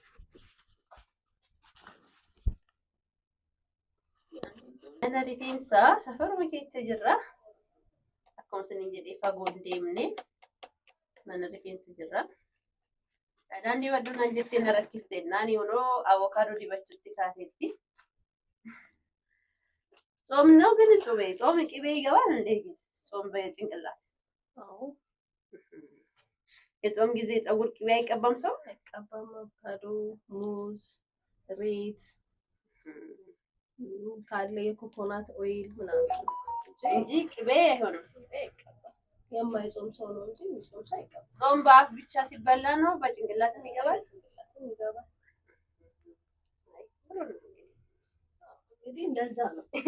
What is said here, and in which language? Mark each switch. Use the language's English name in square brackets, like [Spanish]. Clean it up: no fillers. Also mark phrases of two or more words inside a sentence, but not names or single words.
[Oromo] Mana rifeensaa safaruma keessa jirra. Akkuma isin jedhee fagoon deemne mana rifeensa jirra. Dhadhaan dibadhu naan jettee na rakkiste naani kunoo avokaadoo dibachuutti kaateetti. [Amharic] ጾም ነው ግን ጾም ቅቤ ይገባል እንዴ? ጾም በጭንቅላት የጾም ጊዜ ፀጉር ቅቤ አይቀባም ሰው? አይቀባም። አቮካዶ፣ ሙዝ፣ ሬት ካለ የኮኮናት ኦይል ምናምን እንጂ ቅቤ አይሆንም። የማይጾም ሰው ነው እንጂ የሚጾም ሰው አይቀባም። ጾም በአፍ ብቻ ሲበላ ነው በጭንቅላትም ይገባል። እንግዲህ እንደዛ ነው።